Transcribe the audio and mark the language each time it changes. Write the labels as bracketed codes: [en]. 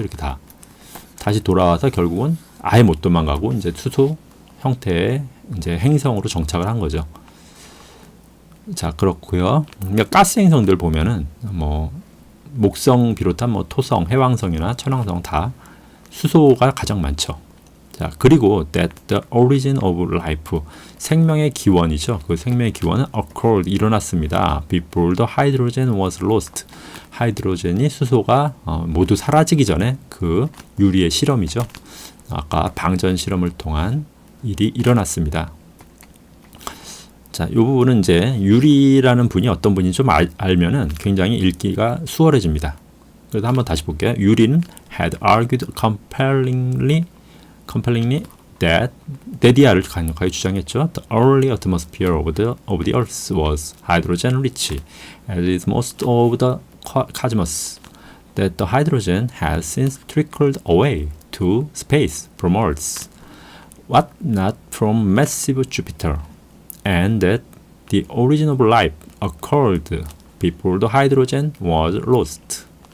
[ko] 이렇게 다시 돌아와서 결국은 아예 못 도망가고 이제 수소 형태의 이제 행성으로 정착을 한 거죠. 자, 그렇고요. 가스 행성들 보면은 뭐 목성 비롯한 뭐 토성, 해왕성이나 천왕성 다 수소가 가장 많죠. 자, 그리고 [en] that the origin of life, [ko] 생명의 기원이죠. 그 생명의 기원은 [en] occurred, [ko] 일어났습니다. [en] before the hydrogen was lost. [ko] 하이드로젠이 수소가 모두 사라지기 전에 그 유리의 실험이죠. 아까 방전 실험을 통한 일이 일어났습니다. 자, 이 부분은 이제 유리라는 분이 어떤 분인지 좀 알면은 굉장히 읽기가 수월해집니다. 그래서 한번 다시 볼게요. 유리는 [en] had argued compellingly that [ko] 데디아를 강력하게 주장했죠. [en] The early atmosphere of the Earth was hydrogen rich, as is most of the cosmos. That the hydrogen has since trickled away to space from Earth, but not from massive Jupiter, and that the origin of life occurred before the hydrogen was lost.